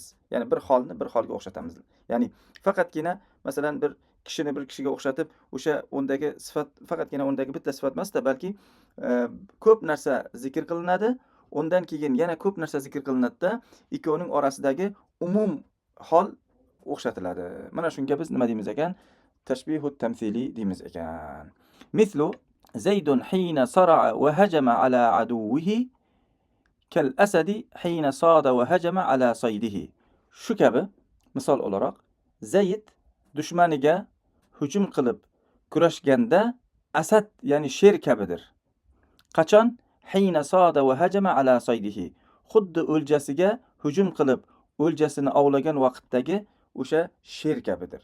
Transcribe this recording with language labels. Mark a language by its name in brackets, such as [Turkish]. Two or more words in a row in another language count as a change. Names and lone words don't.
[Uzbek] Ya'ni bir holni bir holga o'xshatamiz. Ya'ni faqatgina masalan bir kishini bir kishiga o'xshatib, o'sha undagi sifat faqatgina undagi bitta sifat emasda, balki ko'p narsa zikr qilinadi. Undan keyin yana ko'p narsa zikr qilinadi-da, ikkovining orasidagi umum hol o'xshatiladi. Mana shunga biz nima deymiz ekan? [Arabic] تشبيه تمثيلي [Uzbek] deymiz ekan. [Arabic] مثل زيد حين صارع و هجم على عدوه كالأسد حين صاد و هجم على صيده. [Uzbek] Shu kabi misol o'laroq Zayd dushmaniga hujum qilib kurashganda asad, ya'ni sher kabidir. Qachon? [Arabic] حين صاد و هجم على صيده. [Uzbek] Xuddi o'ljasiga hujum qilib o'ljasini ovlagan vaqtdagi o'sha sher kabidir.